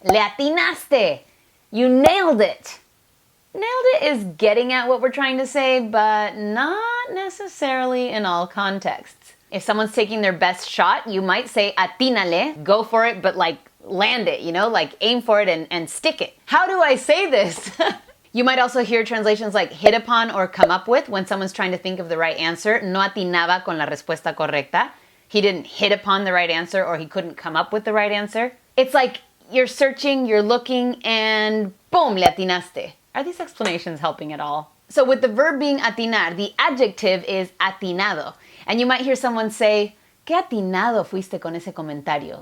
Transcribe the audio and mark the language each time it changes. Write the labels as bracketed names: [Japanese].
[Spanish] Le atinaste! [English] You nailed it! Nailed it is getting at what we're trying to say, but not necessarily in all contexts. If someone's taking their best shot, you might say atínale, go for it, but like land it, you know, like aim for it and stick it. How do I say this? You might also hear translations like hit upon or come up with when someone's trying to think of the right answer. [Spanish] No atinaba con la respuesta correcta. [English] He didn't hit upon the right answer or he couldn't come up with the right answer. It's like you're searching, you're looking, and boom, le atinaste. Are these explanations helping at all? So with the verb being atinar, the adjective is atinado. And you might hear someone say, [Spanish] "Qué atinado fuiste con ese comentario."